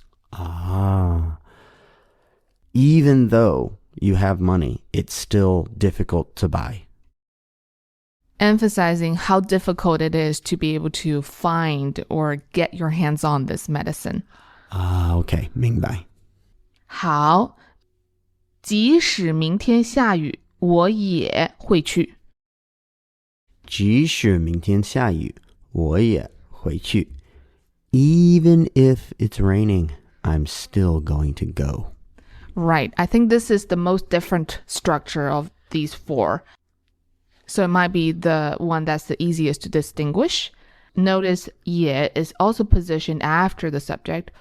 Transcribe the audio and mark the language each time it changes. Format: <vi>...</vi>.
<en>Ah. Even though you have money, it's still difficult to buy. Emphasizing how difficult it is to be able to find or get your hands on this medicine. Okay, 明白.</en> <zh>好，即使明天下雨，我也会去。即使明天下雨，我也会去.</zh> <en>Even if it's raining, I'm still going to go. Right. I think this is the most different structure of these four. So it might be the one that's the easiest to distinguish. Notice 也 is also positioned after the subject.</en>